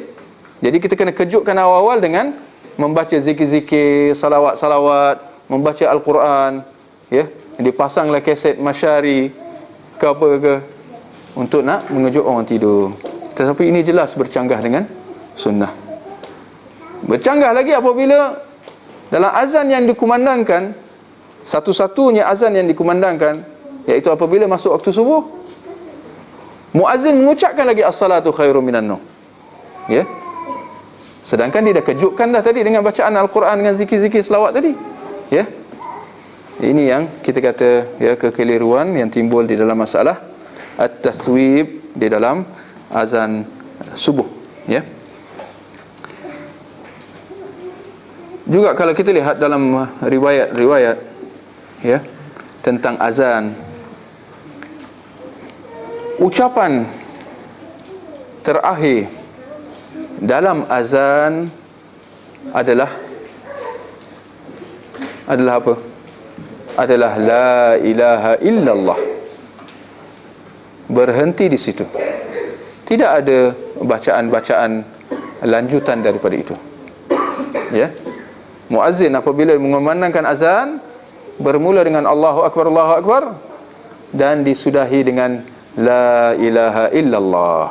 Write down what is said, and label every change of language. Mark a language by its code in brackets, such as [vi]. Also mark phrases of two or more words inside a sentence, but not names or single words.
[ms] Jadi kita kena kejutkan awal-awal dengan membaca zikir-zikir, salawat-salawat, membaca Al-Quran, dipasanglah kaset masyari ke apa ke untuk nak mengejut orang tidur. Tetapi ini jelas bercanggah dengan sunnah. Bercanggah lagi apabila dalam azan yang dikumandangkan, satu-satunya azan yang dikumandangkan, iaitu apabila masuk waktu subuh, muazzin mengucapkan lagi [ar] الصلاة خير من النوم. [ms] Sedangkan dia dah kejutkan dah tadi dengan bacaan Al-Quran, dengan zikir-zikir selawat tadi. Ini yang kita kata kekeliruan yang timbul di dalam masalah at-taswib di dalam azan subuh. Juga kalau kita lihat dalam riwayat-riwayat tentang azan, ucapan terakhir dalam azan adalah apa? [ar] Adalah لا إله إلا الله. [ms] Berhenti di situ. Tidak ada bacaan-bacaan lanjutan daripada itu. Muazzin apabila mengumandangkan azan, bermula dengan [ar] الله أكبر, [ms] dan disudahi dengan [ar] لا إله إلا الله.